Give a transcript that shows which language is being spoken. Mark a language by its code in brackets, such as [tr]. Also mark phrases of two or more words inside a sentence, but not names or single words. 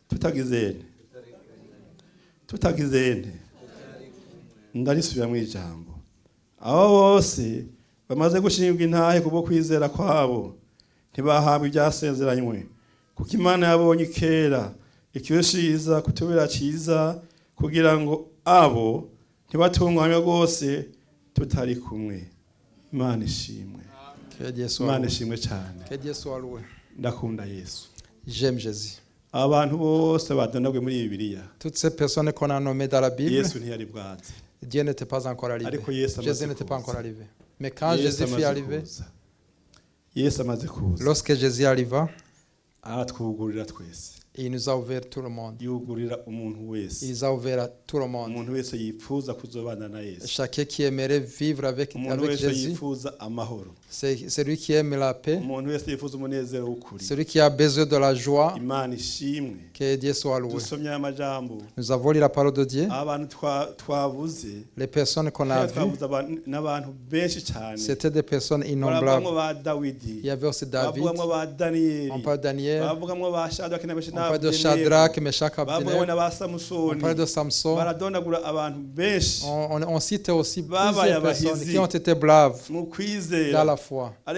[rn] tutagizene ndarisubira mu ijambo abo bose bamaze gushingwa intahe kubwo kwizera kwabo ntibahabwa ibyasezeranywe kuko Imana yabonye kera ikiyoshiyiza kutubera cyiza kugira ngo abo ntibatunganywe rwose tutari kumwe. Imana ishimwe. Imana ishimwe cyane. Ndakunda Yesu. [fr] J'aime Jésus. [rn] Abantu bose badonagwe muri Bibiliya. [fr] Toutes ces personnes qu'on a nommées dans la Bible, [rn] Yesu ntiyari bwaze. [fr] Dieu n'était pas encore arrivé. Jésus n'était pas encore arrivé. Mais quand Jésus fut arrivé, lorsque Jésus arriva, [rn] aratwugurira twese. [fr] il nous a ouvert tout le monde. [rn] Yugurira umuntu wese. [fr] Il nous a ouvert à tout le monde. [rn] Umuntu wese yifuza kuzobana na Yesu. [fr] Chacun qui aimerait vivre avec Jésus, [rn] yifuza amahoro. [fr] c'est celui qui aime la paix, [rn] umuntu wese yifuza umunezero w'ukuri. [fr] celui qui a besoin de la joie. [rn] Imana ishimwe. [fr] Que Dieu soit loué. [rn] Dusomye amajambo. [fr] Nous avons lu la parole de Dieu. [rn] Abantu twavuze. [fr] Les personnes qu'on a vues, [rn] n'abantu benshi cyane. [fr] c'était des personnes innombrables. Il y avait aussi David. On parle de Daniel. On parle de Shadrach, Meshach, Abednego. On parle de Samson. On cite aussi plusieurs personnes qui ont été braves dans la foi.